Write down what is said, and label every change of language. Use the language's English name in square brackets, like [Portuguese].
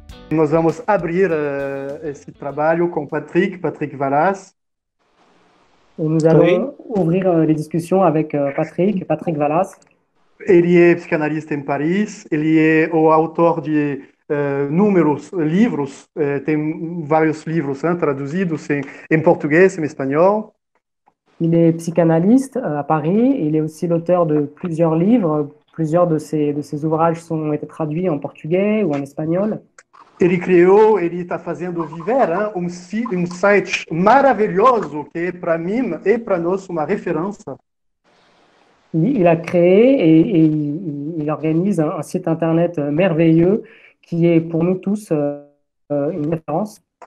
[Portuguese] Nós vamos abrir esse trabalho com Patrick Valas. [French] Et nous Oui. allons ouvrir les discussions avec Patrick Vallas. [Portuguese] Ele é psicanalista em Paris, ele é o autor de inúmeros livros, tem vários livros traduzidos em português, em espanhol. [French] Il est psychanalyste à Paris. Il est aussi l'auteur de plusieurs livres. Plusieurs de ses ouvrages ont été traduits en portugais ou en espagnol. [Portuguese] Ele está fazendo Viver, um site maravilhoso que para mim e para nós uma referência. [French] Il a créé et il organise un site internet merveilleux qui est pour nous tous une référence.